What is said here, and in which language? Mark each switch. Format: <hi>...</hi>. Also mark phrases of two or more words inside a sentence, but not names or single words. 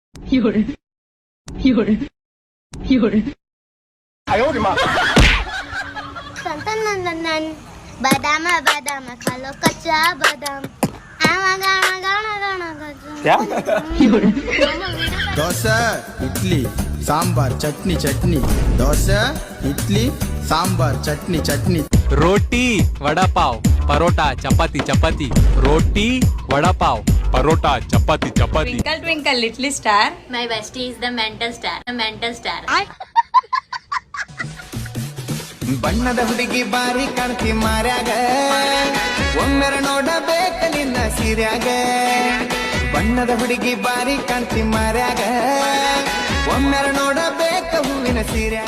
<zh>有人，有人，有人。哎呦我的妈</zh> <bn>টানটান বাদাম বাদাম খালো কাঁচা বাদাম আমাগানা গানা গানা গানা</bn> <hi>क्या</hi> <kn>ದೋಸೆ ಇಡ್ಲಿ ಸಾಂಬಾರ್ ಚಟ್ನಿ ಚಟ್ನಿ ದೋಸೆ ಇಡ್ಲಿ ಸಾಂಬಾರ್ ಚಟ್ನಿ ಚಟ್ನಿ</kn> <hi>रोटी वड़ा पाव परोटा चपाती चपाती रोटी वड़ा पाव परोटा चपाती चपाती</hi> <en>Twinkle twinkle little star. My bestie is the mental star. The mental star.</en> <kn>ಬಣ್ಣದ ಹುಡುಗಿ ಬಾರಿ ಕಾಣ್ತಿ ಮಾರ್ಯಾಗ ಒಮ್ಮೆರ ನೋಡಬೇಕ ನಿನ್ನ ಸೀರ್ಯಾಗ ಬಣ್ಣದ ಹುಡುಗಿ ಬಾರಿ ಕಾಣ್ತಿ ಮಾರ್ಯಾಗ ಒಮ್ಮೆರ ನೋಡಬೇಕ ಹೂವಿನ ಸೀರ್ಯಾಗ</kn>